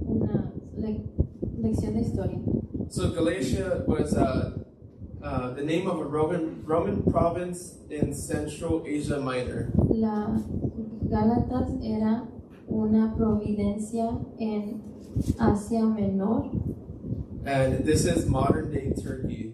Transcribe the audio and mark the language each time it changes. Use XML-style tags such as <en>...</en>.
<es>una lección de historia.</es> <en>So Galatia was the name of a Roman province in Central Asia Minor.</en> <es>La Gálatas era una providencia en Asia Menor,</es> <en>And this is modern day Turkey.</en>